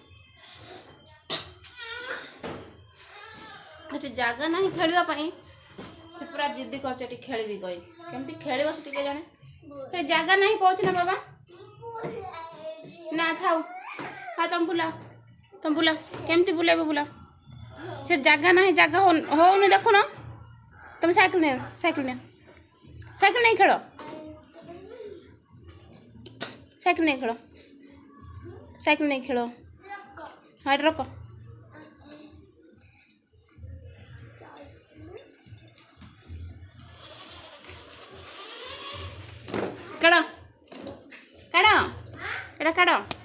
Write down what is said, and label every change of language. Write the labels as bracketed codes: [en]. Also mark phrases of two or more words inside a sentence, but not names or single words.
[or] ଏଠି ଜାଗା ନାହିଁ ଖେଳିବା ପାଇଁ ସେ ପୁରା ଜିଦ୍ଦି କରୁଛ ଏଠି ଖେଳିବି କହିକି କେମିତି ଖେଳିବ ସେ ଟିକେ ଜାଣେ ଏଠି ଜାଗା ନାହିଁ କହୁଛି ନା ବାବା ନା ଥାଉ ହଁ ତମେ ବୁଲାଅ କେମିତି ବୁଲେଇବ ବୁଲାଅ ସେଠି ଜାଗା ନାହିଁ ଜାଗା ହଉନି ଦେଖୁନ ତମେ ସାଇକେଲ ନେଇ ଖେଳ [hi] साइकिल नहीं खेलो हाँ रख [or] କାଢ଼ କାଢ଼ ଏଟା କାଢ଼